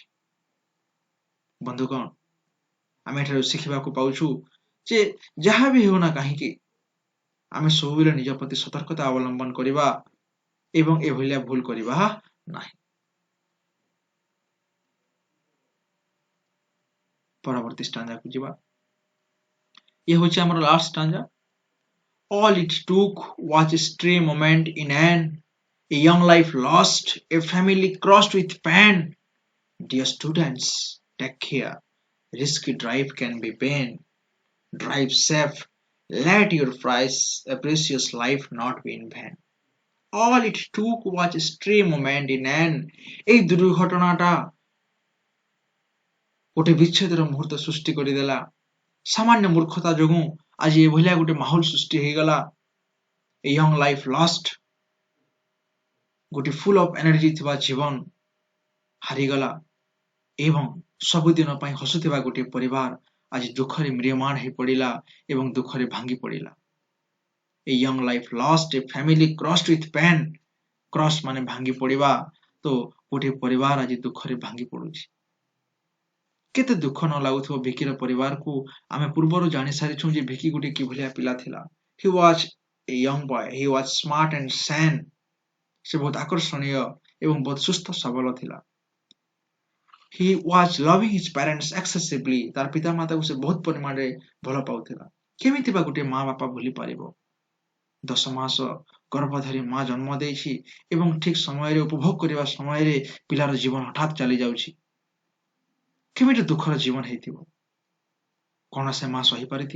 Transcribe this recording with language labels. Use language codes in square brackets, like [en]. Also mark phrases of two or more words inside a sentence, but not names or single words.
[or] ବନ୍ଧୁଗଣ ଆମେ ଏଠାରୁ ଶିଖିବାକୁ ପାଉଛୁ ଯେ ଯାହା ବି ହେଉନା କାହିଁକି ଆମେ ସବୁବେଳେ ନିଜ ପ୍ରତି ସତର୍କତା ଅବଲମ୍ବନ କରିବା ଏବଂ ଏଭଳିଆ ଭୁଲ କରିବା ନାହିଁ। ପରବର୍ତ୍ତୀ ଷ୍ଟାଞ୍ଜାକୁ ଯିବା। ଇଏ ହେଉଛି ଆମର [en] last stanza. All it took was a stray moment in a young life lost, a family crossed with pain. Dear students, take care. Risky drive can be pain. Drive safe. Let your precious life not be in vain. All it took was a stray moment in [or] ଏଇ ଦୁର୍ଘଟଣାଟା ଗୋଟେ ବିଚ୍ଛେଦର ମୁହୂର୍ତ୍ତ ସୃଷ୍ଟି କରିଦେଲା। ସାମାନ୍ୟ ମୂର୍ଖତା ଯୋଗୁଁ ଆଜି ଏଭଳିଆ ଗୋଟେ ମାହୋଲ ସୃଷ୍ଟି ହେଇଗଲା। [en] A young life lost, [or] ଗୋଟେ [en] full of energy [or] ଥିବା ଜୀବନ ହାରିଗଲା ଏବଂ ସବୁଦିନ ପାଇଁ ହସୁଥିବା ଗୋଟିଏ ପରିବାର ଆଜି ଦୁଃଖରେ ମ୍ରିୟମାଣ ହେଇ ପଡ଼ିଲା ଏବଂ ଦୁଃଖରେ ଭାଙ୍ଗି ପଡ଼ିଲା। [en] A young life lost, a family crossed with pain. [or] କ୍ରସ୍ ମାନେ ଭାଙ୍ଗି ପଡ଼ିବା, ତ ଗୋଟିଏ ପରିବାର ଆଜି ଦୁଃଖରେ ଭାଙ୍ଗି ପଡୁଛି। କେତେ ଦୁଃଖ ନ ଲାଗୁଥିବ ଭିକିର ପରିବାରକୁ। ଆମେ ପୂର୍ବରୁ ଜାଣି ସାରିଛୁ ଯେ ଭିକି ଗୋଟେ କିଭଳିଆ ପିଲା ଥିଲା। [en] He was a young boy, he was smart and sane. [or] ସେ ବହୁତ ଆକର୍ଷଣୀୟ ଏବଂ ବହୁତ ସୁସ୍ଥ ସବଳ ଥିଲା। [en] He was loving his parents excessively. [or] ତାର ପିତା ମାତାକୁ ସେ ବହୁତ ପରିମାଣରେ ଭଲ ପାଉଥିଲା। କେମିତି ବା ଗୋଟେ ମା ବାପା ଭୁଲି ପାରିବ? 10 ମାସ ଗର୍ଭ ଧରି ମା ଜନ୍ମ ଦେଇଛି ଏବଂ ଠିକ ସମୟରେ ଉପଭୋଗ କରିବା ସମୟରେ ପିଲାର ଜୀବନ ହଠାତ୍ ଚାଲି ଯାଉଛି। କେମିତି ଦୁଃଖର ଜୀବନ ହେଇଥିବ? କଣ ସେ ମା ସହିପାରିଥିବ?